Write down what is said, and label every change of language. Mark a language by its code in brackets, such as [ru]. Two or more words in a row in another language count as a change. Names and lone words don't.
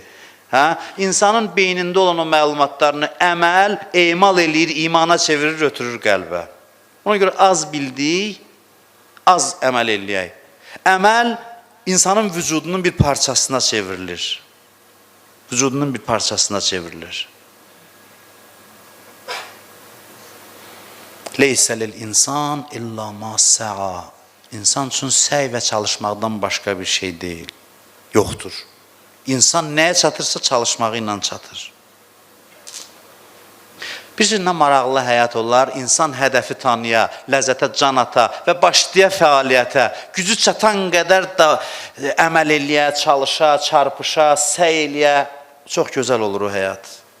[az] İnsanın beynində olan o məlumatlarını əməl, emal eləyir, imana çevirir, ötürür qəlbə. Ona görə az bildik, az əməl eləyək. Əməl insanın vücudunun bir parçasına çevrilir. Vücudunun bir parçasına çevrilir. [ar] ليس للإنسان إلا ما سعى. [az] İnsan üçün səy və çalışmaqdan başqa bir şey deyil. Yoxdur. İnsan nəyə çatırsa çalışmağı ilə çatır. Bilirsiniz, nə maraqlı həyat olar, insan hədəfi tanıya, ləzzətə can ata və başlaya fəaliyyətə, gücü çatan qədər də əməl eləyə, çalışa, çarpışa, səy eləyə, çox gözəl olur o həyat.